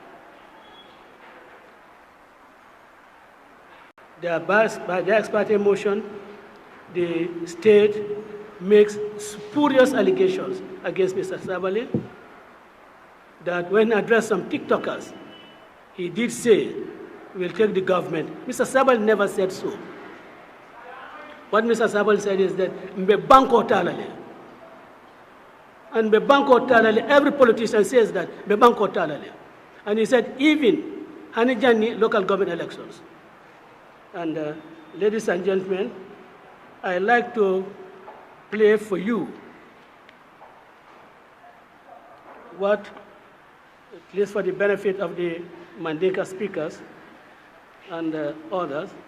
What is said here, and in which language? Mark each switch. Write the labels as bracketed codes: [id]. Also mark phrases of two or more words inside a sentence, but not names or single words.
[en] By the ex parte motion, the state makes spurious allegations against Mr. Sabali that when addressed some TikTokers, he did say, we'll take the government. Mr. Sabali never said so. What Mr. Sabali said is that, [man] Mbe banko talale. And Mbe banko talale, [en] every politician says that, [man] Mbe banko talale. [en] And he said, even Hanijani local government elections. And ladies and gentlemen, I'd like to play for you what, at least for the benefit of the Mandinka speakers and others,